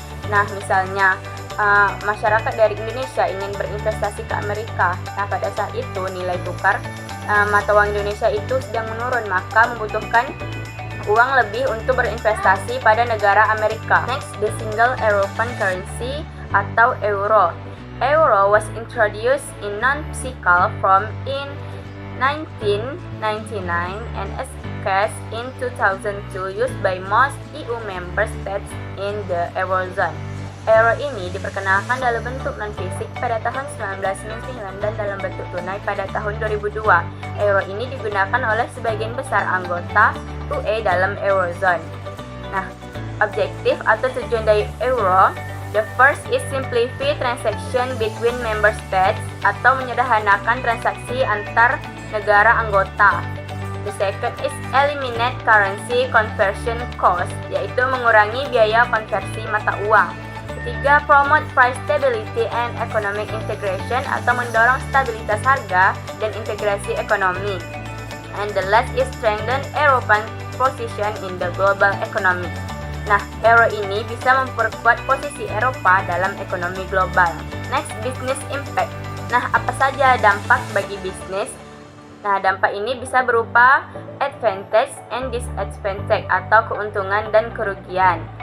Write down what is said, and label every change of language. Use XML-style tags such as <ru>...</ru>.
<id>Nah, misalnya masyarakat dari Indonesia ingin berinvestasi ke Amerika. Nah, pada saat itu nilai tukar mata uang Indonesia itu sedang menurun, maka membutuhkan uang lebih untuk berinvestasi pada negara Amerika.</id> <en>Next, the single European currency atau euro. Euro was introduced in non-fiscal form in 1999 and as cash in 2002 used by most EU member states in the Eurozone.</en> <id>Euro ini diperkenalkan dalam bentuk non-fisik pada tahun 1999 dan dalam bentuk tunai pada tahun 2002. Euro ini digunakan oleh sebagian besar anggota UE dalam Eurozone. Nah, objektif atau tujuan dari euro,</id> <en>the first is simplify transaction between member states</en> <id>atau menyederhanakan transaksi antar negara anggota.</id> <en>The second is eliminate currency conversion cost,</en> <id>yaitu mengurangi biaya konversi mata uang. Ketiga,</id> <en>promote price stability and economic integration</en> <id>atau mendorong stabilitas harga dan integrasi ekonomi.</id> <en>And the last is strengthen European position in the global economy.</en> <id>Nah, euro ini bisa memperkuat posisi Eropa dalam ekonomi global.</id> <en>Next, business impact.</en> <id>Nah, apa saja dampak bagi bisnis? Nah, dampak ini bisa berupa</id> <en>advantage and disadvantage</en> <id>atau keuntungan dan kerugian.</id>